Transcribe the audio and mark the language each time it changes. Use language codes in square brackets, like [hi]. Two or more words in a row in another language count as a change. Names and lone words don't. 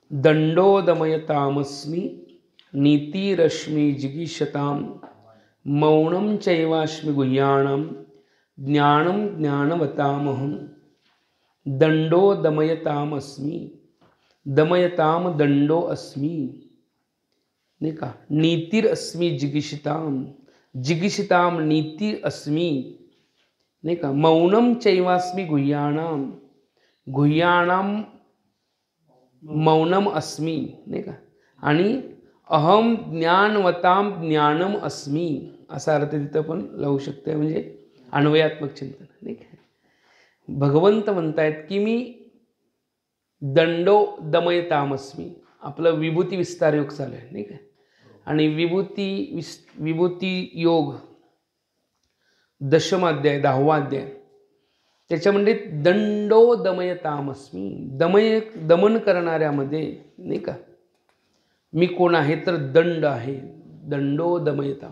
[sa] दंडो दमयतामस्मि नीतिरश्मि जिगीषतां मौनं चैवास्मि गुह्याणां ज्ञानं ज्ञानवतामहं। दंडो दमयतामस्मि, दमयताम दंडो अस्मि, [mr] नाही का। [sa] नीतिरस्मि जिगीषतां, जिगीषतां नीति अस्मि, [mr] नाही का। [sa] मौनं चैवास्मि गुह्याणां, गुह्याणां मौनम अस्मि, [mr] नाही का। आणि [sa] अहम ज्ञानवताम ज्ञानम अस्मि [mr] असा अर्थ तिथं पण लावू शकते, म्हणजे अन्वयात्मक चिंतन, नाही का। भगवंत म्हणतायत की मी [sa] दंडो दमयतामस्मी, [mr] आपलं विभूती विस्तार योग चालू आहे, नाही का। आणि विभूती योग 10वा अध्याय 10वा अध्याय त्याच्यामध्ये [sa] दंडो दमयतामस्मी, [mr] दमन करणाऱ्यामध्ये, नाही का, मी कोण आहे तर दंड आहे, [sa] दंडो दमयताम।